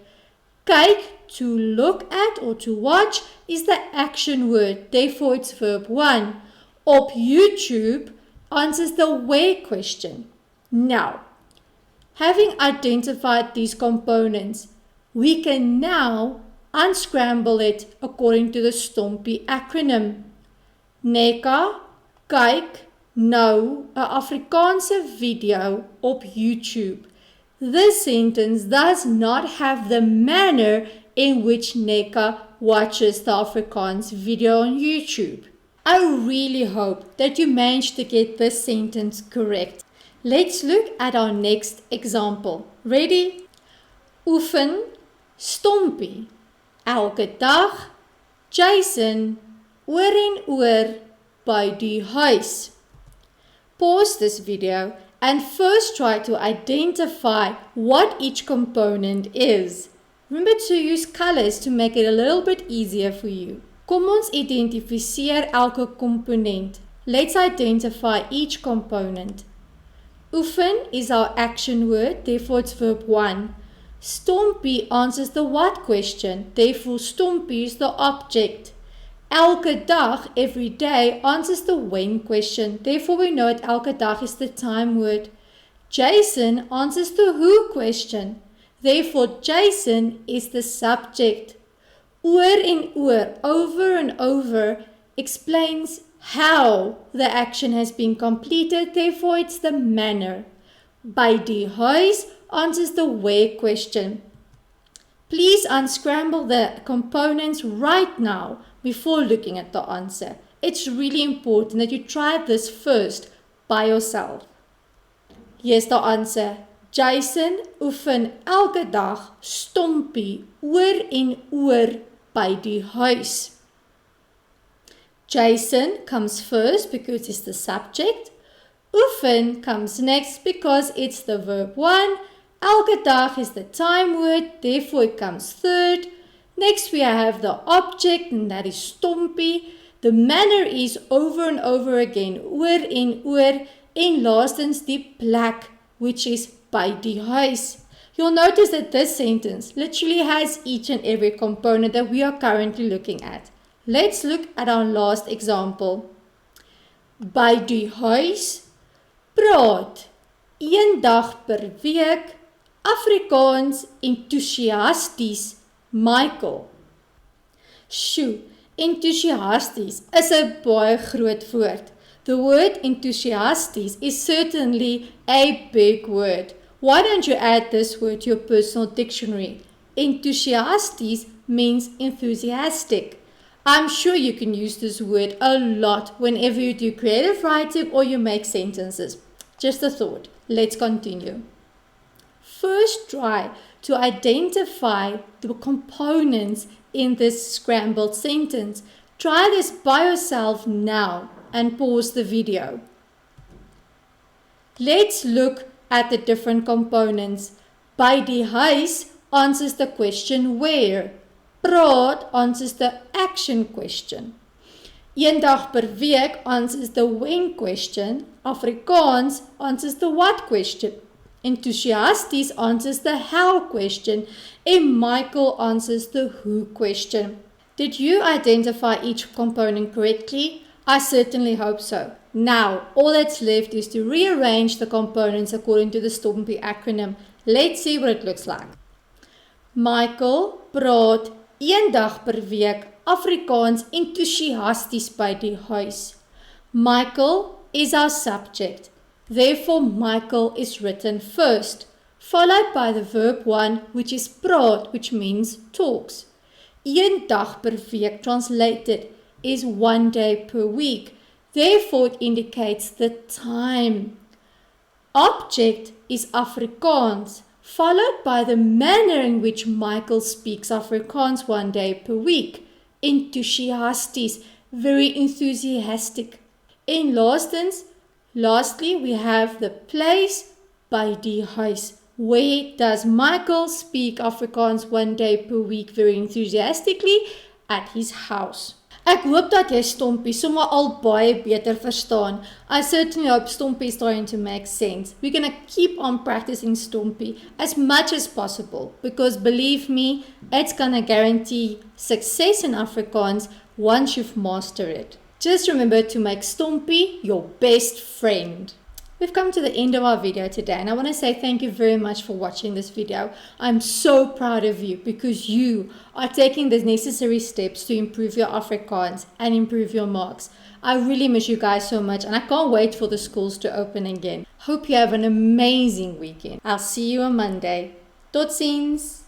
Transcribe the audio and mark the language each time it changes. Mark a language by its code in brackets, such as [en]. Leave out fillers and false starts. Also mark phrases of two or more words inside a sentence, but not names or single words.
[en] Kyk, to look at or to watch, is the action word, therefore it's verb 1. Op YouTube answers the where question. Now, having identified these components, we can now unscramble it according to the Stompie acronym. [af] Neka, kyk, nou, 'n Afrikaanse video op YouTube. [en] This sentence does not have the manner in which Neka watches the Afrikaans video on YouTube. I really hope that you managed to get this sentence correct. Let's look at our next example. Ready? [af] Oefen, Stompie, elke dag. Jason, oor en oor by die huis. [en] Pause this video and first try to identify what each component is. Remember to use colors to make it a little bit easier for you. [af] Kom ons identifiseer elke komponent. [en] Let's identify each component. Oefen is our action word, therefore it's verb 1. Stompie answers the what question, therefore stompie is the object. [af] Elke dag, [en] every day, answers the when question, therefore we know that [af] elke dag [en] is the time word. Jason answers the who question, therefore Jason is the subject. [af] Oor en oor, [en] over and over, explains how the action has been completed, therefore it's the manner. [af] By die huis [en] answers the where question. Please unscramble the components right now before looking at the answer. It's really important that you try this first by yourself. Here's the answer. [af] Jason oefen elke dag stompie oor en oor by die huis. [en] Jason comes first because it's the subject. Oefen comes next because it's the verb 1. [af] Elke dag [en] is the time word, therefore it comes third. Next we have the object, and that is stompie. The manner is over and over again, [af] oor en oor. En laastens die plek, [en] which is [af] by die huis. [en] You'll notice that this sentence literally has each and every component that we are currently looking at. Let's look at our last example. [af] By die huis, praat, een dag per week, Afrikaans enthousiasties, Michael. Sjoe, enthousiasties is 'n baie groot woord. [en] The word enthusiasties is certainly a big word. Why don't you add this word to your personal dictionary? Enthusiasties means enthusiastic. I'm sure you can use this word a lot whenever you do creative writing or you make sentences. Just a thought. Let's continue. First, try to identify the components in this scrambled sentence. Try this by yourself now and pause the video. Let's look at the different components. [af] By die huis [en] answers the question where. Praat answers the action question. [af] Een dag per week [en] answers the when question. Afrikaans answers the what question. Enthusiasties answers the how question. And Michael answers the who question. Did you identify each component correctly? I certainly hope so. Now, all that's left is to rearrange the components according to the Stompie acronym. Let's see what it looks like. [af] Michael praat een dag per week Afrikaans enthousiasties by die huis. [en] Michael is our subject. Therefore, Michael is written first, followed by the verb 1, which is praat, which means talks. [af] Een dag per week [en] translated is 1 day per week. Therefore, it indicates the time. Object is Afrikaans, followed by the manner in which Michael speaks Afrikaans 1 day per week. Enthusiasties, very enthusiastic. En lastly, we have the place [af] by die huis. [en] Where does Michael speak Afrikaans 1 day per week very enthusiastically? At his house. [af] Ek hoop dat jy Stompie sommer al baie beter verstaan. [en] I certainly hope Stompie is starting to make sense. We're going to keep on practicing Stompie as much as possible because believe me, it's going to guarantee success in Afrikaans once you've mastered it. Just remember to make Stompie your best friend. We've come to the end of our video today and I want to say thank you very much for watching this video. I'm so proud of you because you are taking the necessary steps to improve your Afrikaans and improve your marks. I really miss you guys so much and I can't wait for the schools to open again. Hope you have an amazing weekend. I'll see you on Monday. [af] Tot ziens!